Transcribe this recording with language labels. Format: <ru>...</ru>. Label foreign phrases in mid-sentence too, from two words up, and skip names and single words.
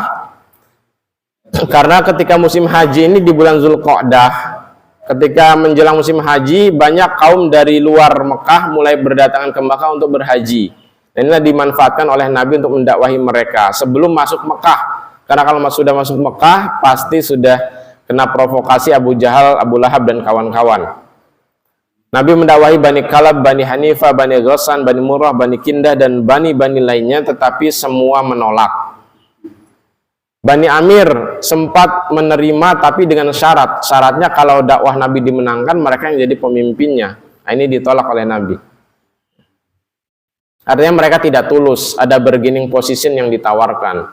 <id>Karena ketika musim haji ini di bulan Zulqa'dah, ketika menjelang musim haji, banyak kaum dari luar Mekah mulai berdatangan ke Mekah untuk berhaji. Dan inilah dimanfaatkan oleh Nabi untuk mendakwahi mereka sebelum masuk Mekah. Karena kalau sudah masuk Mekah, pasti sudah kena provokasi Abu Jahal, Abu Lahab, dan kawan-kawan. Nabi mendakwahi Bani Kalab, Bani Hanifah, Bani Ghassan, Bani Murrah, Bani Kindah, dan Bani lainnya, tetapi semua menolak. Bani Amir sempat menerima, tapi dengan syarat. Syaratnya kalau dakwah Nabi dimenangkan, mereka yang jadi pemimpinnya. Nah, ini ditolak oleh Nabi. Artinya mereka tidak tulus, ada</id> <en>bargaining position</en> <id>yang ditawarkan.</id>